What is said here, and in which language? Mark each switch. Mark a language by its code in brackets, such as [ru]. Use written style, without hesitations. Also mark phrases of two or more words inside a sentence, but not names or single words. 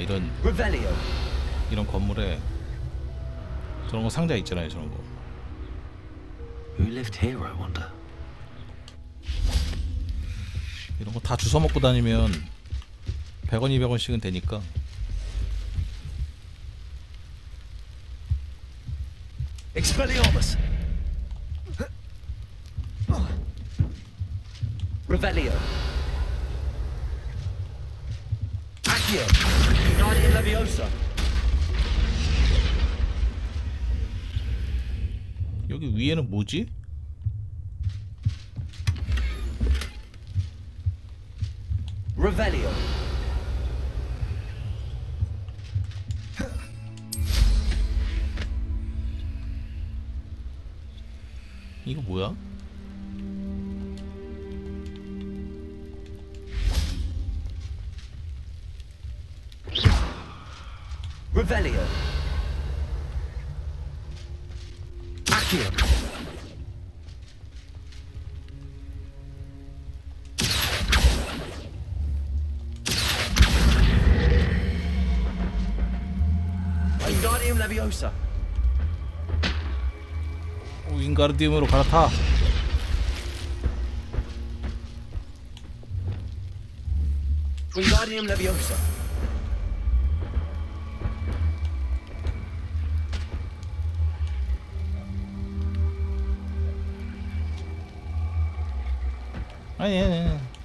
[ko] 이런 건물에 저런 거 상자 있잖아요, 저런 거. [en] Who lived here, I wonder? [ko] 이런 거 다 주워 먹고 다니면 100원, 200원씩은 되니까. Expelliarmus. Revelio. Accio. Guardian Leviosa. 여기 위에는 뭐지? Revelio. 이거 뭐야? Revelio. Accio. Wingardium Leviosa. 윙가르디움으로 갈아타. Wingardium Leviosa. 아니.